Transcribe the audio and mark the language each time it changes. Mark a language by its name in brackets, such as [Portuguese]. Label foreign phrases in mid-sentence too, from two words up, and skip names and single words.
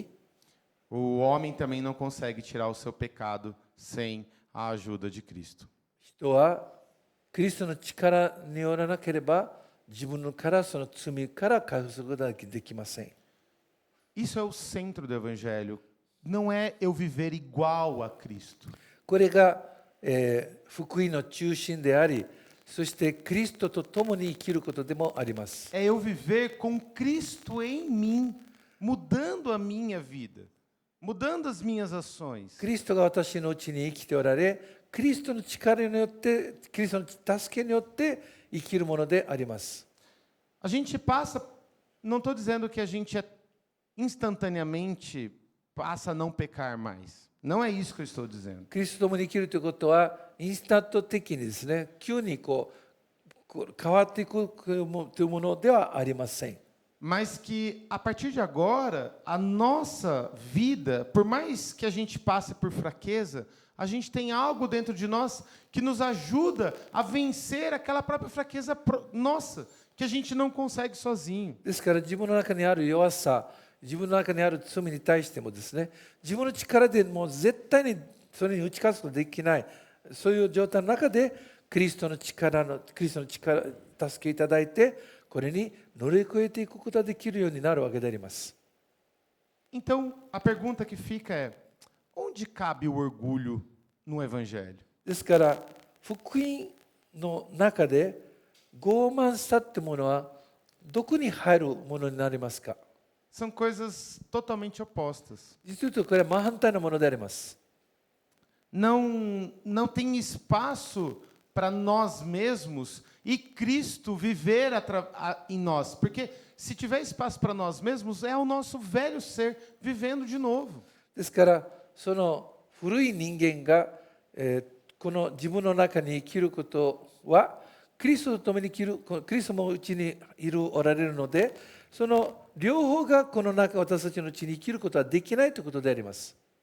[Portuguese] o homem também não consegue tirar o seu pecado sem a ajuda de Cristo. [Japanese] 人はキリストの力によらなければ自分からその罪から解放することができません。 [Portuguese] Isso é o centro do Evangelho. Não é eu viver igual a Cristo. [Japanese] これが、福音の中心であり、そしてキリストと共に生きることでもあります。 [Portuguese] É eu viver com Cristo em mim, mudando a minha vida, mudando as minhas ações. [Japanese] キリストが私のうちに生きておられ、キリストの力によって、キリストの助けによって生きるものであります。 [Portuguese] A gente passa, não estou dizendo que a gente instantaneamente passa a não pecar mais. Não é isso que eu estou dizendo. [Japanese] キリストと共に生きるということは、インスタント的にですね、急に変わっていくというものではありません。 [Portuguese] mas que a partir de agora, a nossa vida, por mais que a gente passe por fraqueza, a gente tem algo dentro de nós que nos ajuda a vencer aquela própria fraqueza nossa, que a gente não consegue sozinho. [Japanese] ですから自分の中にある弱さ、自分の中にある罪に対してもですね、自分の力でもう絶対にそれに打ち勝つことできない、そういう状態の中でクリストの力、助けいただいて、これに乗り越えていくことができるようになるわけであります。 [Portuguese] Então, a pergunta que fica é: onde cabe o orgulho no Evangelho? [Japanese] ですから、福音の中で傲慢さってものはどこに入るものになりますか？ [Portuguese] São coisas totalmente opostas. [Japanese] 実はこれは真反対のものであります。 [Portuguese] Não tem espaço para nós mesmos e Cristo viver em nós. Porque se tiver espaço para nós mesmos, é o nosso velho ser vivendo de novo. [Japanese] ですから、その古い人間が、この自分の中に生きることは、クリストと共に生きる、クリストもうちにおられるので、その両方がこの中、私たちのうちに生きることはできないということであります。